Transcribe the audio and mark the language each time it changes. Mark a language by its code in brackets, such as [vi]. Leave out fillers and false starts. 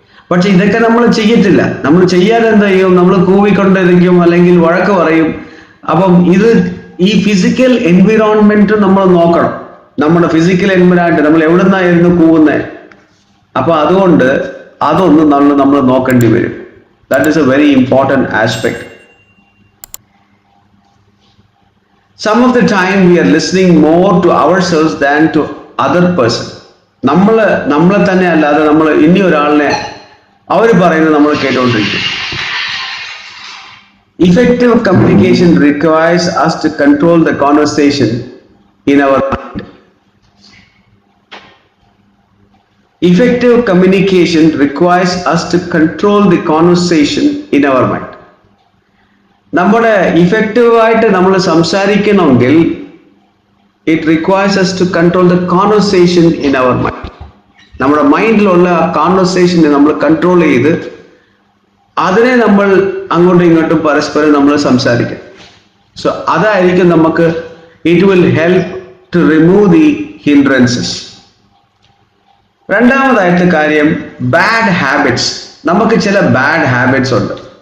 [ml] പക്ഷെ ഇതൊക്കെ നമ്മൾ ചെയ്യത്തില്ല. നമ്മൾ ചെയ്യാതെ എന്താ ചെയ്യും, നമ്മൾ കൂവിക്കൊണ്ടിരിക്കും, അല്ലെങ്കിൽ വഴക്ക് പറയും. അപ്പം ഈ ഫിസിക്കൽ എൻവിറോൺമെന്റ് നമ്മൾ നോക്കണം. നമ്മുടെ ഫിസിക്കൽ എൻവിറോൺമെന്റ് നമ്മൾ എവിടുന്നായിരുന്നു കൂവുന്നത്. അപ്പൊ അതുകൊണ്ട് അതൊന്നും നമ്മൾ നോക്കേണ്ടി വരും. [en] That is a very important aspect. Some of the time we are listening more to ourselves than to other person. [ml] നമ്മളെ തന്നെ അല്ലാതെ നമ്മൾ ഇനി ഒരാളിനെ അവർ പറയുന്നത് നമ്മൾ കേട്ടുകൊണ്ടിരിക്കും. [en] Effective communication requires us to control the conversation in our mind. Effective communication requires us to control the conversation in our mind. [ml] നമ്മുടെ ഇഫക്റ്റീവായിട്ട് നമ്മൾ സംസാരിക്കണമെങ്കിൽ [en] it requires us to control the conversation in our mind. [ml] നമ്മുടെ മൈൻഡിലുള്ള ആ കോൺവെർസേഷനെ നമ്മൾ control ചെയ്ത് അതിനെ നമ്മൾ അങ്ങോട്ടും ഇങ്ങോട്ടും പരസ്പരം നമ്മൾ സംസാരിക്കും. സോ അതായിരിക്കും നമുക്ക് [en] It will help to remove the hindrances. [ml] രണ്ടാമതായിട്ട് കാര്യം, ബാഡ് ഹാബിറ്റ്സ്. നമുക്ക് ചില ബാഡ് ഹാബിറ്റ്സ് ഉണ്ട്,